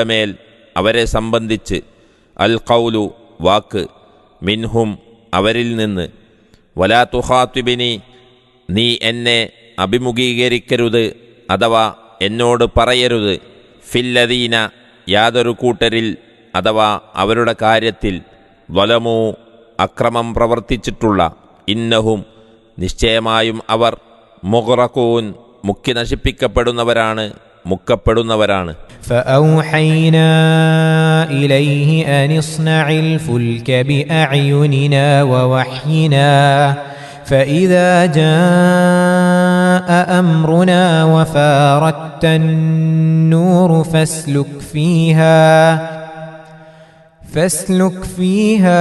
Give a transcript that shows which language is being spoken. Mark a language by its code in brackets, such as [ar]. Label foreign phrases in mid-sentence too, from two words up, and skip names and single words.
[ml] മേൽ അവരെ സംബന്ധിച്ച്, [ar] القول [ml] വാക്ക്, മിൻഹും അവരിൽ നിന്ന്, [ar] ولا تخاطبني [ml] നീ എന്നെ അഭിമുഖീകരിക്കരുത് അഥവാ എന്നോട് പറയരുത്, ഫില്ലദീന യാതൊരു കൂട്ടരിൽ അഥവാ അവരുടെ കാര്യത്തിൽ, വലമൂ അക്രമം പ്രവർത്തിച്ചിട്ടുള്ള, ഇന്നഹും നിശ്ചയമായും അവർ, മുഗ്റഖൂൻ മുക്കി നശിപ്പിക്കപ്പെടുന്നവരാണ്, മുക്കപ്പെടുന്നവരാണ്. [ar] فأوحينا إليه أن اصنع الفلك بأعيننا ووحينا فإذا جاء أمرنا وفارت النور فاسلك فيها